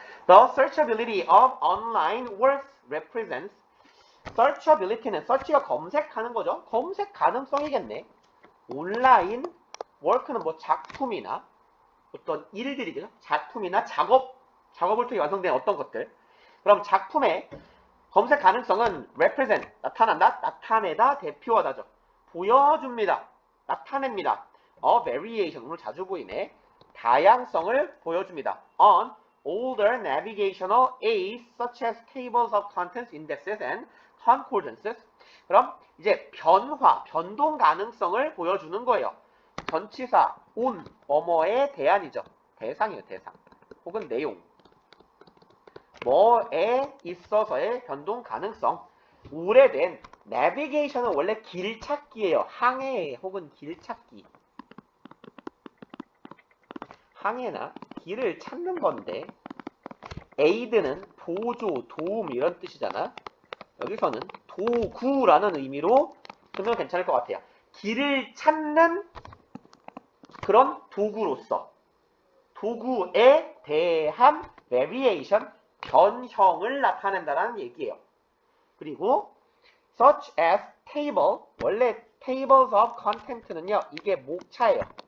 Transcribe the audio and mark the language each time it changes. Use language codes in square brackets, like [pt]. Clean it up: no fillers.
[en] The searchability of online works represents. [ko] searchability는 search가 검색하는 거죠. 검색 가능성이겠네. 온라인 work는 뭐 작품이나 어떤 일들이죠. 작품이나 작업을 통해 완성된 어떤 것들. 그럼 작품의 검색 가능성은 represent 나타난다, 나타내다, 대표하다죠. 보여줍니다. 나타냅니다. variation 오늘 자주 보이네. 다양성을 보여줍니다. [en] on older navigational aids such as tables of contents, indexes, and concordances. [ko] 그럼 이제 변동 가능성을 보여주는 거예요. 전치사 on, 뭐뭐에 대한이죠. 대상이에요, 대상. 혹은 내용. 뭐에 있어서의 변동 가능성. 오래된 navigation은 원래 길 찾기예요. 항해 혹은 길 찾기. 항해나 길을 찾는 건데 aid는 보조, 도움 이런 뜻이잖아. 여기서는 도구라는 의미로 쓰면 괜찮을 것 같아요. 길을 찾는 그런 도구로서 도구에 대한 variation, 변형을 나타낸다는 얘기예요. 그리고 [en] such as table, [ko] 원래 [en] tables of content는요, [ko] 이게 목차예요.